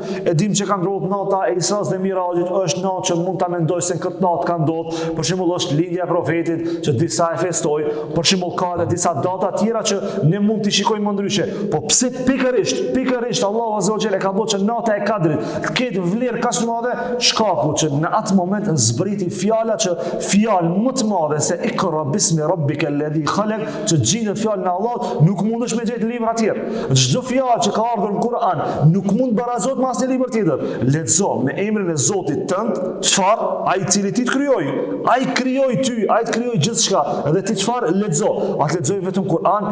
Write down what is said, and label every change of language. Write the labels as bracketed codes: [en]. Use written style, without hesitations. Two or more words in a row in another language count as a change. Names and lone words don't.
[sq] E dim që ka ndodhur nata e Isras dhe Mirajit, është natë që mund ta mendoj se në këtë natë ka ndodhur, për shembull është lindja e profetit që disa e festojnë, për shembull ka edhe disa data tjera që ne mund t'i shikojmë më ndryshe. Po pse pikërisht Allahu [ar] عز وجل [sq] ka bërë që nata e Kadrit të ketë vlerë kaq të madhe? Shkaku që në atë moment zbriti fjala që fjalë më të madhe se [ar] اقرأ باسم ربك الذي خلق, [sq] që gjendet fjalën e Allahut, nuk mundesh me gjetë libra të tjerë. Çdo fjalë që ka ardhur në Kur'an nuk mund barazohet me asnjë libër tjetër. Lexo me emrin e Zotit tënd, çfarë? Ai i cili ti të krijoi. Ai krijoi ty, ai të krijoi gjithçka. Dhe ti çfarë lexo? A të lexoj vetëm Kur'an?